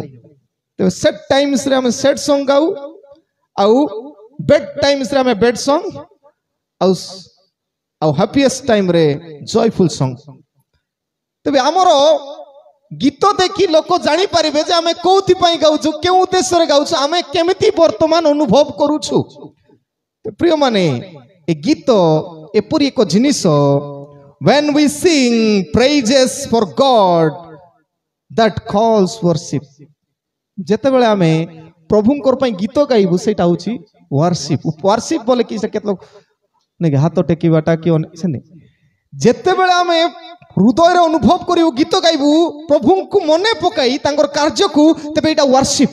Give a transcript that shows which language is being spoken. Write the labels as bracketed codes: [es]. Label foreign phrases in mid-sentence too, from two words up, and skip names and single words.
[or] ତେବେ [en] sad times [or] ରେ ଆମେ [en] sad song [or] ଗାଉ ଆଉ [en] bad times [or] ରେ ଆମେ [en] bad song [or] ଆଉ [en] happiest time [or] ରେ [en] joyful song. [or] ତେବେ ଆମର ଗୀତ ଦେଖି ଲୋକ ଜାଣି ପାରିବେ ଯେ ଆମେ କୋଉଥି ପାଇଁ ଗାଉଛୁ କେଉଁ ଉଦ୍ଦେଶ୍ୟରେ ଗାଉଛୁ ଆମେ କେମିତି ବର୍ତ୍ତମାନ ଅନୁଭବ କରୁଛୁ। ପ୍ରିୟ ମାନେ ଏ ଗୀତ ଏପରି ଏକ ଜିନିଷ [en] when we sing praises for God that calls worship [or] ଯେତେବେଳେ ଆମେ ପ୍ରଭୁଙ୍କର ପାଇଁ ଗୀତ ଗାଇବୁ ସେଇଟା ହଉଛି worship। worship ବୋଲେ କି ସେ କେତେ ନାଇଁ ହାତ ଟେକିବାଟା କି ସେନେ ଯେତେବେଳେ ଆମେ ହୃଦୟରେ ଅନୁଭବ କରିବୁ ଗୀତ ଗାଇବୁ ପ୍ରଭୁଙ୍କୁ ମନେ ପକାଇ ତାଙ୍କର କାର୍ଯ୍ୟକୁ ତେବେ ଏଇଟା worship।